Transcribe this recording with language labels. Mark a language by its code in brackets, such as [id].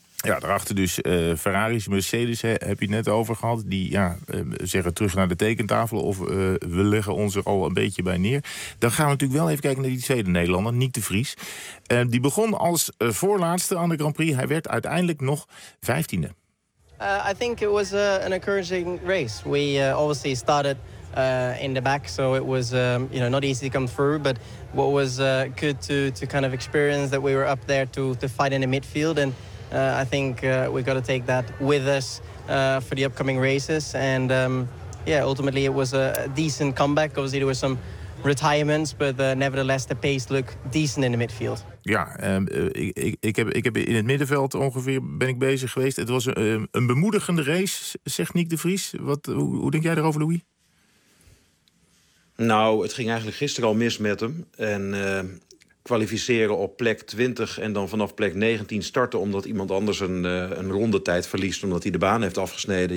[nl] Ja, daarachter dus Ferrari's, Mercedes heb je net over gehad. Die ja, zeggen terug naar de tekentafel of we leggen ons er al een beetje bij neer. Dan gaan we natuurlijk wel even kijken naar die tweede Nederlander, Nick de Vries. Die begon als voorlaatste aan de Grand Prix. Hij werd uiteindelijk nog 15e. [en] I think it was an encouraging race. We obviously started in the back, so it was you know, not easy to come through. But what was good to kind of experience that we were up there to fight in the midfield. And I think we've got to take that with us for the upcoming races. And yeah, ultimately it was a decent comeback. Obviously there were some retirements, but nevertheless the pace looked decent in the midfield. [nl] Ja, ik heb in het middenveld ongeveer ben ik bezig geweest. Het was een bemoedigende race, zegt Nick de Vries. Hoe denk jij daarover, Louis? Nou, het ging eigenlijk gisteren al mis met hem. En kwalificeren op plek 20 en dan vanaf plek 19 starten omdat iemand anders een rondetijd verliest omdat hij de baan heeft afgesneden.